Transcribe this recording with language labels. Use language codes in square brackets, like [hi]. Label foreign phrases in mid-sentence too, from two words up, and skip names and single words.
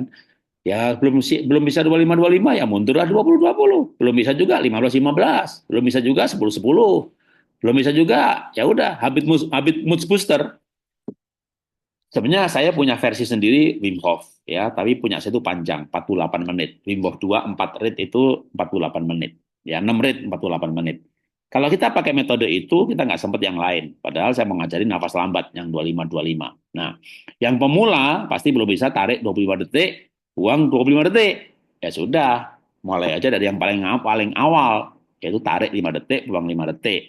[id] Ya, belum bisa 25-25 ya mundurlah 20-20. Belum bisa juga 15-15. Belum bisa juga 10-10. Belum bisa juga, ya udah habit [en] mood booster. [id] Sebenarnya saya punya versi sendiri Wim Hof ya, tapi punya saya itu panjang 48 menit. Wim Hof 2 4 rit itu 48 menit. Ya, 6 rit 48 menit. Kalau kita pakai metode itu kita nggak sempat yang lain. Padahal saya mau ngajarin nafas lambat yang 25-25. Nah, yang pemula pasti belum bisa tarik 25 detik, buang 25 detik. Ya sudah, mulai aja dari yang paling awal, yaitu tarik 5 detik, buang 5 detik.